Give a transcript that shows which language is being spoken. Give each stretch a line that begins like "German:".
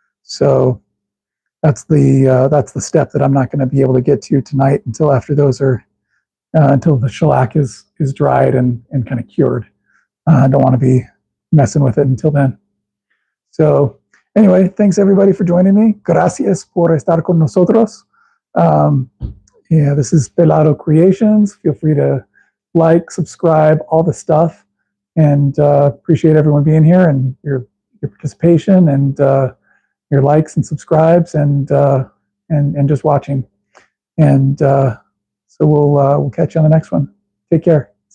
English: So that's the step that I'm not going to be able to get to tonight until after those are until the shellac is dried and kind of cured. I don't want to be messing with it until then. So anyway, thanks everybody for joining me.
Spanish: Gracias por estar con nosotros.
English: This is Pelado Creations. Feel free to like, subscribe, all the stuff, and appreciate everyone being here and your participation and your likes and subscribes and just watching. And so we'll catch you on the next one. Take care.